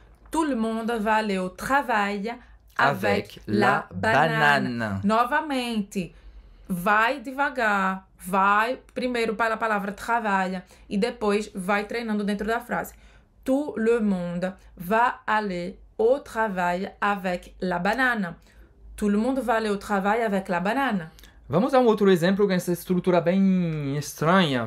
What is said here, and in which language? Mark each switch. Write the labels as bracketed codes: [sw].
[fr] Tout le monde va aller au travail avec la banane. [pt] Novamente, vai devagar. Vai primeiro para a palavra travail e depois vai treinando dentro da frase. [fr] Tout le monde va aller au travail avec la banane. Tout le monde va aller au travail avec la banane. [pt] Vamos a um outro exemplo com essa estrutura bem estranha.